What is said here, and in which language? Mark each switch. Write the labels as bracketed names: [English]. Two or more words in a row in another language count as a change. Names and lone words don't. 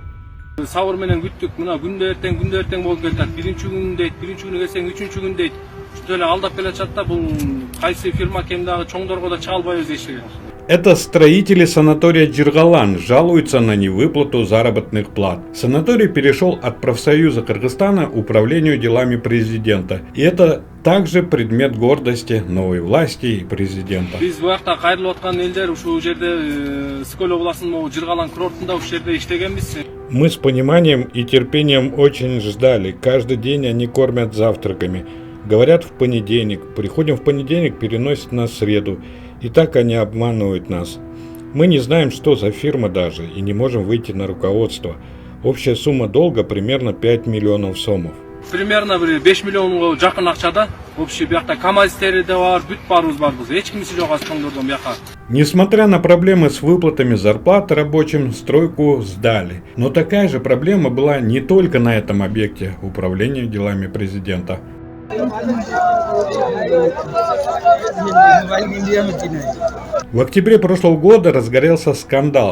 [Kyrgyz] Сауыр менен күттүк, мына күндө эртең болуп кетет. Биринчи күн дейт, биринчи күнү келсең, үчүнчү күн дейт. бүт эле алдап келатышат да, бул кайсы фирма экен дагы чоңдорго да чыга албайбыз дешти. [Russian] Это строители санатория Джиргалан жалуются на невыплату заработных плат. Санаторий перешел от профсоюза Кыргызстана управлению делами президента. И это также предмет гордости новой власти и президента. [Kyrgyz] Биз бу жакта кайрылып аткан элдер ушул жерде Скөл областынын Жыргалан курортунда ушул жерде иштегенбиз. [Russian] Мы с пониманием и терпением очень ждали. Каждый день они кормят завтраками. Говорят в понедельник. Приходим в понедельник, переносят на среду. И так они обманывают нас. Мы не знаем, что за фирма даже, и не можем выйти на руководство. Общая сумма долга примерно 5 миллионов сомов. [Kyrgyz] Примерно 5 миллионга жакын акчада. Общий бияқта КамАЗтери да бар, бүт барыбыз барбыз. Эч кимиси жок ачкондордон бияка. [Russian] Несмотря на проблемы с выплатами зарплат рабочим, стройку сдали. Но такая же проблема была не только на этом объекте управления делами президента. В октябре прошлого года разгорелся скандал.